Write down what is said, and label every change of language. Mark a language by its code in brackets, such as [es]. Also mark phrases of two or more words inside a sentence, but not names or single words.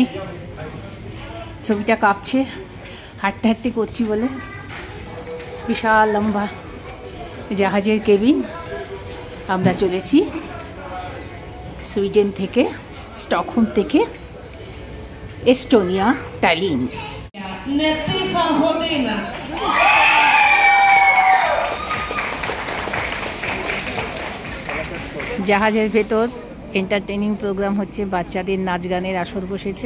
[bn] ছবিটা কাঁপছে, হাঁটতে করছি বলে। বিশাল লম্বা জাহাজের কেবিন। আমরা চলেছি সুইডেন থেকে, স্টকহোম থেকে এস্টোনিয়া, টালিন। [uk] Не тиха година. [bn] জাহাজের ভেতর [en] entertaining program [bn] হচ্ছে, বাচ্চাদের নাচ গানের আসর বসেছে।